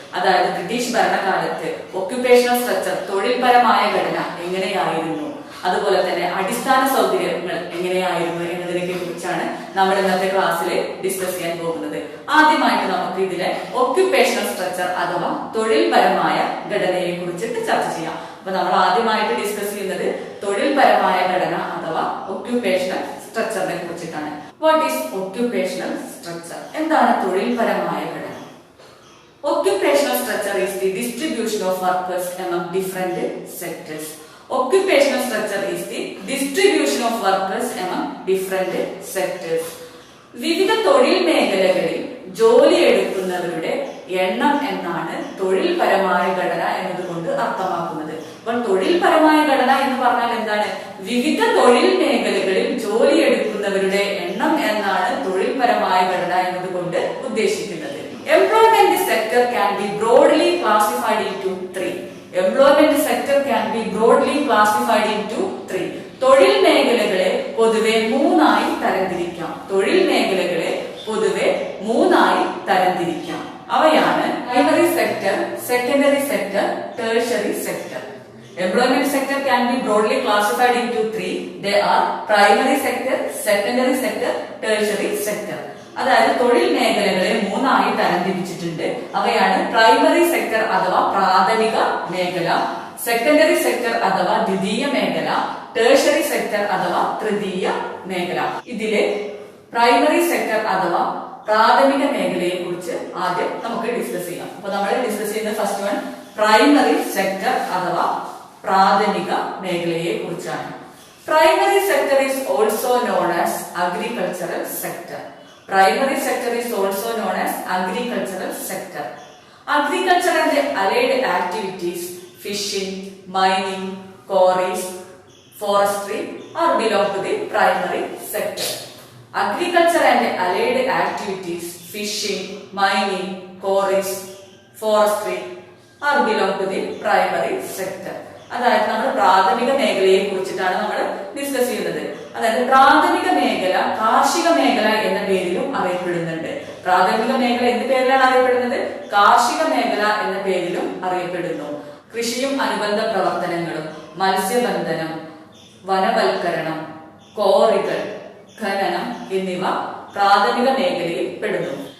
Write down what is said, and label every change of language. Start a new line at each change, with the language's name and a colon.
Malayalam: അതായത് ബ്രിട്ടീഷ് ഭരണകാലത്ത് occupational structure തൊഴിൽപരമായ ഘടന എങ്ങനെയായിരുന്നു, അതുപോലെ തന്നെ അടിസ്ഥാന സൗകര്യങ്ങൾ എങ്ങനെയായിരുന്നു എന്നതിനെ കുറിച്ചാണ് നമ്മൾ ഇന്നത്തെ ക്ലാസ്സിൽ ഡിസ്കസ് ചെയ്യാൻ പോകുന്നത്. ആദ്യമായിട്ട് നമുക്ക് ഇതിലെ ഒക്യുപേഷണൽ സ്ട്രക്ചർ അഥവാ തൊഴിൽപരമായ ഘടനയെ കുറിച്ചിട്ട് ചർച്ച ചെയ്യാം. അപ്പൊ നമ്മൾ ആദ്യമായിട്ട് ഡിസ്കസ് ചെയ്യുന്നത് തൊഴിൽപരമായ ഘടന അഥവാ ഒക്യുപേഷണൽ സ്ട്രക്ചറിനെ കുറിച്ചിട്ടാണ്.
English: What is occupational structure?
Malayalam: എന്താണ് തൊഴിൽപരമായ ഘടന?
English: Occupational structure is the distribution of workers among different sectors. Occupational structure is the distribution of workers among different sectors.
Malayalam: വിവിധ തൊഴിൽ മേഖലകളിൽ ജോലി എടുക്കുന്നവരുടെ എണ്ണം എന്നാണ് തൊഴിൽപരമായ ഘടന എന്നതുകൊണ്ട് അർത്ഥമാക്കുന്നത്. അപ്പോൾ തൊഴിൽപരമായ ഘടന എന്ന് പറഞ്ഞാൽ എന്താണ്? വിവിധ തൊഴിൽ മേഖലകളിൽ ജോലി എടുക്കുന്നവരുടെ എണ്ണം എന്നാണ് തൊഴിൽപരമായ ഘടന എന്നതുകൊണ്ട് ഉദ്ദേശിക്കുന്നത്.
English: Employment sector can be broadly classified into three. Employment sector can be broadly classified into three.
Malayalam: തൊഴിൽ മേഖലകളെ പൊതുവെ മൂന്നായി തരംതിരിക്കാം. തൊഴിൽ മേഖലകളെ പൊതുവെ മൂന്നായി തരംതിരിക്കാം. അവയാണ് primary sector, secondary sector, tertiary sector.
English: Employment sector can be broadly classified into three. They are primary sector, secondary sector, tertiary sector.
Malayalam: അതായത് തൊഴിൽ മേഖലകളെ മൂന്നായി തരംതിരിച്ചിട്ടുണ്ട്. അവയാണ് പ്രൈമറി സെക്ടർ അഥവാ പ്രാഥമിക മേഖല, സെക്കൻഡറി സെക്ടർ അഥവാ ദ്വിതീയ മേഖല, ടെർഷ്യറി സെക്ടർ അഥവാ തൃതീയ മേഖല. ഇതിലെ പ്രൈമറി സെക്ടർ അഥവാ പ്രാഥമിക മേഖലയെ കുറിച്ച് ആദ്യം നമുക്ക് ഡിസ്കസ് ചെയ്യാം. അപ്പൊ നമ്മൾ ഡിസ്കസ് ചെയ്യുന്ന ഫസ്റ്റ് വൺ പ്രൈമറി സെക്ടർ അഥവാ പ്രാഥമിക മേഖലയെ കുറിച്ചാണ്.
English: Primary sector is also known as agricultural sector. Primary sector is also known as agricultural sector. Agriculture and allied activities, fishing, mining, quarries, forestry are belong to the primary sector. Agriculture and allied activities, fishing, mining, quarries, forestry are belong to the primary sector.
Malayalam: അതായത് നമ്മൾ പ്രാഥമിക മേഖലയെ കുറിച്ചിട്ടാണ് നമ്മൾ discuss ചെയ്യുന്നത്. അതായത് പ്രാഥമിക മേഖല കാർഷിക മേഖല എന്ന പേരിലും അറിയപ്പെടുന്നുണ്ട്. പ്രാഥമിക മേഖല എന്ത് പേരിലാണ് അറിയപ്പെടുന്നത്? കാർഷിക മേഖല എന്ന പേരിലും അറിയപ്പെടുന്നു. കൃഷിയും അനുബന്ധ പ്രവർത്തനങ്ങളും, മത്സ്യബന്ധനം, വനവൽക്കരണം, ക്വാറികൾ, ഖനനം എന്നിവ പ്രാഥമിക മേഖലയിൽ പെടുന്നു.